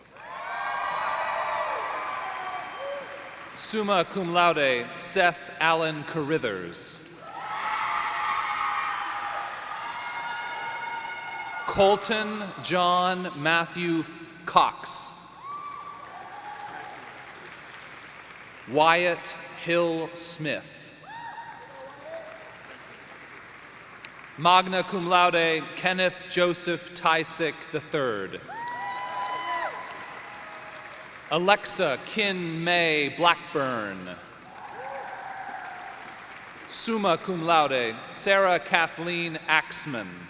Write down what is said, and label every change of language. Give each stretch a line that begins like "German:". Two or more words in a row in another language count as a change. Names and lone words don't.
Latin: Summa cum laude,
English: Seth Allen Carithers. Colton John Matthew Cox. Wyatt Hill Smith.
Latin: Magna cum laude,
English: Kenneth Joseph Tysick III. Alexa Kin May Blackburn.
Latin: Summa cum laude,
English: Sarah Kathleen Axman.